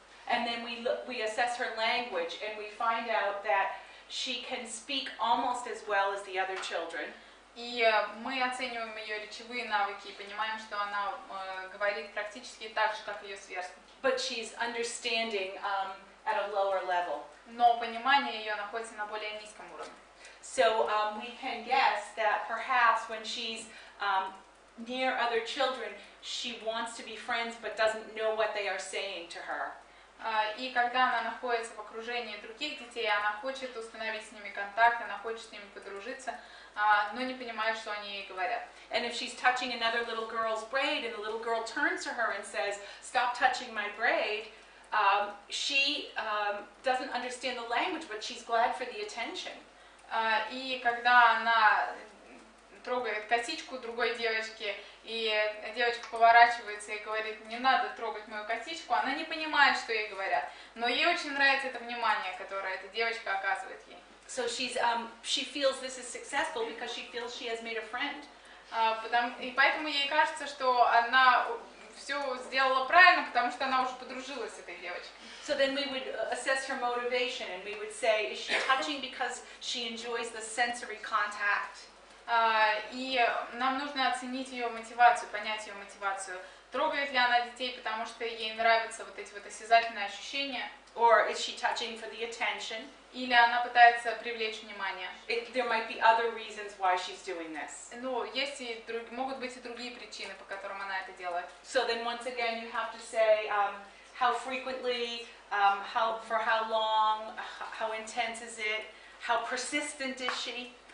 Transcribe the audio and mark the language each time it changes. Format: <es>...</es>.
<en>And then we assess her language, and we find out that she can speak almost as well as the other children.</en> <ru>И мы оцениваем ее речевые навыки и понимаем, что она говорит практически так же, как ее сверстники.</ru> <en>But she's understanding at a lower level.</en> <ru>Но понимание ее находится на более низком уровне.</ru> <en>So we can guess that perhaps when she's near other children, she wants to be friends but doesn't know what they are saying to her.</en> <ru>И когда она находится в окружении других детей, она хочет установить с ними контакт, она хочет с ними подружиться, но не понимает, что они ей говорят.</ru> <en>And if she's touching another little girl's braid and the little girl turns to her and says, "Stop touching my braid," she doesn't understand the language, but she's glad for the attention.</en> <ru>И когда она трогает косичку другой девочки, и девочка поворачивается и говорит: "Не надо трогать мою косичку", она не понимает, что ей говорят, но ей очень нравится это внимание, которое эта девочка оказывает ей.</ru> <en>So she feels this is successful because she feels she has made a friend.</en> <ru>И поэтому ей кажется, что она все сделала правильно, потому что она уже подружилась с этой девочкой.</ru> <en>So then we would assess her motivation, and we would say, is she touching because she enjoys the sensory contact?</en> <ru>И нам нужно оценить ее мотивацию, понять ее мотивацию. Трогает ли она детей, потому что ей нравятся вот эти вот осязательные ощущения?</ru> <en>Or is she touching for the attention?</en> <ru>Или она пытается привлечь внимание?</ru> <en>There might be other reasons why she's doing this.</en> <ru>Ну, могут быть и другие причины, по которым она это делает.</ru> <en>So then once again you have to say how frequently, for how long, how intense is it, how persistent is she?</en>